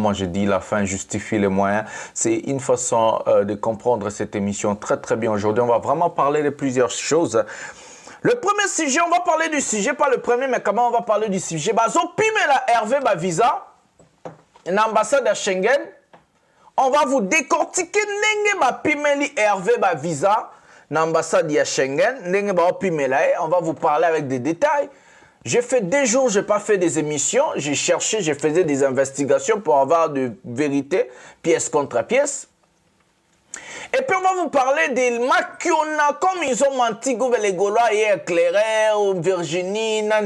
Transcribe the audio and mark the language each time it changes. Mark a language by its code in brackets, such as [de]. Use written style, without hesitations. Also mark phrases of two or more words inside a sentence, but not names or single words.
[fr] Moi je dis la fin justifie les moyens. C'est une façon de comprendre cette émission très très bien. Aujourd'hui on va vraiment parler de plusieurs choses. Le premier sujet, on va parler du sujet, pas le premier, mais comment on va parler du sujet. [ln] Bazo pime la Hervé ba visa, [fr] une ambassade à Schengen. On va vous décortiquer [ln] nenge ba pimeli Hervé ba visa, [fr] l'ambassade à Schengen, [ln] nenge ba pimela. [fr] On va vous parler avec des détails. J'ai fait des jours, je n'ai pas fait des émissions, j'ai cherché, je faisais des investigations pour avoir de vérité, pièce contre pièce. Et puis on va vous parler des Makiona, comme ils ont menti, les Gaulois et Claire, Virginie, Nani.